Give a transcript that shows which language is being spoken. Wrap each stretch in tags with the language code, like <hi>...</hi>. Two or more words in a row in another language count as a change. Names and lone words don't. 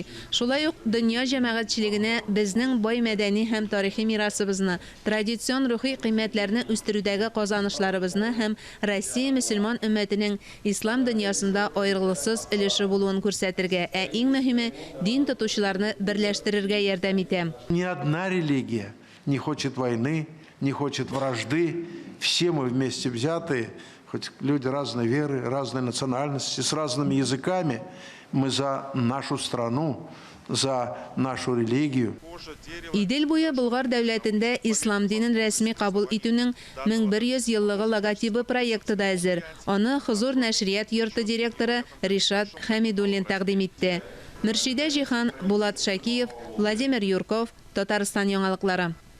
<tt>Шулай ук дөнья җәмәгатьчелегенә безнең бай мәдәни һәм тарихи мирасыбызны, традицион рухи кыйммәтләрне үстерүдәге казанышларыбызны һәм Россия мөселман өммәтенең ислам дөньясында аерылгысыз өлеше булуын күрсәтергә, ә иң мөһиме дин тотучыларны берләштерергә ярдәм итә.</tt> <ru>Ни одна религия не хочет войны, не хочет вражды. Все мы вместе взятые, хоть люди разной веры, разной национальности, с разными языками, мы за нашу страну, за нашу религию.</ru> <tt>Идел буе Болгар дәүләтендә ислам динен рәсми кабул итүнең 1100 еллыгы логотипы проекты да әзер. Аны Хозур нәшрият йорты директоры Ришат Хәмидуллин тәкъдим итте. Мөршидә Җихан, Булат Шакиев, Владимир Юрков, Татарстан яңалыклары.</tt>